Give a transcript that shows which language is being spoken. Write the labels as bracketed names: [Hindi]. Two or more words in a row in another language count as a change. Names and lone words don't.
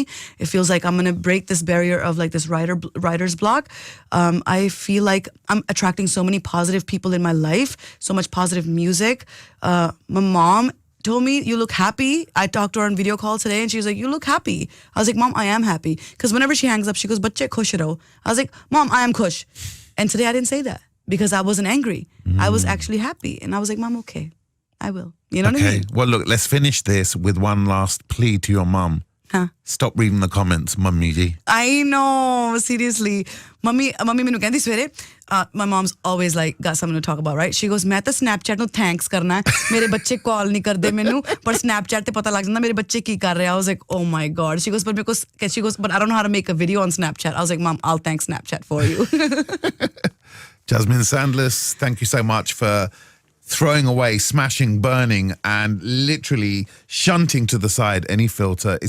[English] It feels like I'm going to break this barrier of like this writer's block. I feel like I'm attracting so many positive people in my life, so much positive music. My mom told me, you look happy. I talked to her on video call today and she was like, you look happy. I was like, Mom, I am happy. Because whenever she hangs up, she goes, [Punjabi] ਬੱਚੇ ਖੁਸ਼ ਰਹੋ. [English] I was like, Mom, I am khush. And today I didn't say that because I wasn't angry. I was actually happy. And I was like, Mom, okay, I will. You know what I mean? Well, look, let's finish this with one last plea to your mum. Stop reading the comments, Mummy ji. I know, seriously. Mummy [Punjabi] ਮੈਨੂੰ ਕਹਿੰਦੀ ਸਵੇਰੇ, [English] my mom's always like got something to talk about, right? She goes, [Punjabi] ਮੈਂ ਤਾਂ Snapchat ਨੂੰ thanks ਕਰਨਾ ਹੈ. ਮੇਰੇ ਬੱਚੇ call ਨਹੀਂ ਕਰਦੇ ਮੈਨੂੰ, ਪਰ Snapchat ਤੇ ਪਤਾ ਲੱਗ ਜਾਂਦਾ ਮੇਰੇ ਬੱਚੇ ਕੀ ਕਰ ਰਹੇ ਆ. [English] I was like, oh my God. She goes, but I don't know how to make a video on Snapchat. I was like, Mom, I'll thank Snapchat for you. Jasmine Sandlas, thank you so much for throwing away, smashing, burning, and literally shunting to the side any filter.